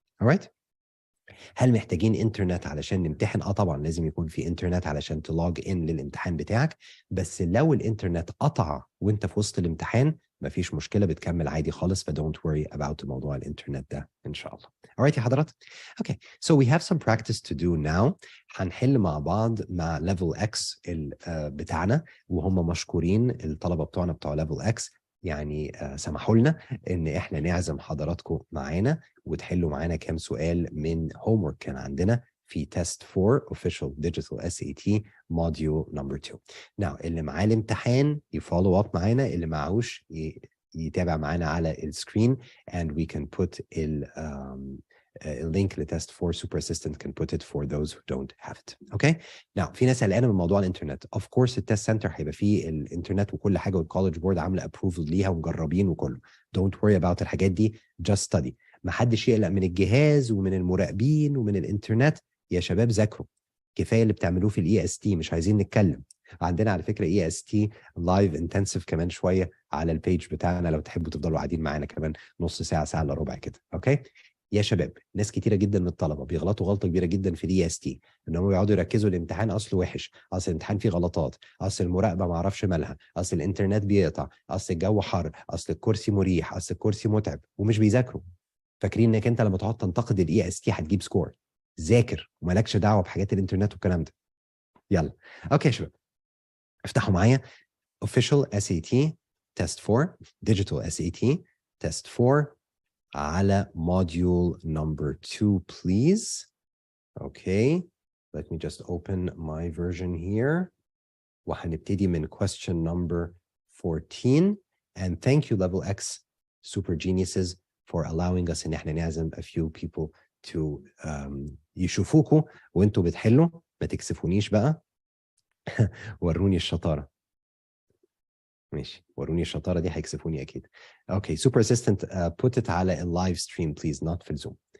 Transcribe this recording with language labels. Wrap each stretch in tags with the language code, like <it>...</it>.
<ar>alright. هل محتاجين انترنت علشان نمتحن؟ طبعا لازم يكون في انترنت علشان تلوج ان للامتحان بتاعك، بس لو الانترنت قطع وانت في وسط الامتحان مفيش مشكله، بتكمل عادي خالص، فدونت</ar> <en>worry about</en> <ar>موضوع الانترنت ده ان شاء الله. alright يا حضرات.</ar> <en>okay so we have some practice to do now.</en> <ar>هنحل مع بعض مع level X بتاعنا، وهم مشكورين الطلبه بتوعنا بتوع level X، يعني سمحوا لنا ان احنا نعزم حضراتكم معانا وتحلوا معانا كام سؤال من homework كان عندنا في تيست 4 official digital SAT module number 2. now اللي معاه الامتحان يفولو اب معانا، اللي معهوش يتابع معانا على السكرين</ar> <en>and we can put</en> <ar>اللينك لتست 4</ar> <en>super assistant can put it for those who don't have it.</en> <ar>okay now في ناس قلقانه من موضوع الانترنت. of course التست سنتر هيبقى فيه الانترنت وكل حاجه، والكولج بورد عامله ابروفل ليها ومجربين وكله.</ar> <en>don't worry about</en> <ar>الحاجات دي،</ar> <en>just study.</en> <ar>ما حدش يقلق من الجهاز ومن المراقبين ومن الانترنت. يا شباب ذاكروا، كفايه اللي بتعملوه في الاي اس تي، مش عايزين نتكلم. عندنا على فكره اي اس تي لايف انتنسيف كمان شويه على البيج بتاعنا، لو تحبوا تفضلوا قاعدين معانا كمان نص ساعه، ساعه الا ربع كده. اوكي يا شباب ناس كتيره جدا من الطلبه بيغلطوا غلطه كبيره جدا في دي اس تي، ان هم يقعدوا يركزوا الامتحان اصله وحش، اصل الامتحان فيه غلطات، اصل المراقبه ما اعرفش مالها، اصل الانترنت بيقطع، اصل الجو حر، اصل الكرسي مريح، اصل الكرسي متعب، ومش بيذاكروا. فاكرين انك انت لما تقعد تنتقد الاي اس تي هتجيب سكور. ذاكر ومالكش دعوه بحاجات الانترنت والكلام ده. يلا اوكي يا شباب، افتحوا معايا</ar> <en>official SAT test 4 digital SAT test 4 على module number 2 please. Okay, let me just open my version here.</en> <ar>وهنبتدي من question number 14.</ar> <en>And thank you level X super geniuses for allowing us</en> <ar>ان احنا نعزم</ar> <en>a few people to</en> <ar>يشوفوكوا وانتوا بتحلوا، ما تكسفونيش بقى. وروني الشطارة. ماشي، وروني الشطارة دي هيكسفوني أكيد.</ar> <en>Okay, super assistant put it على live stream please, not في الزوم.</en>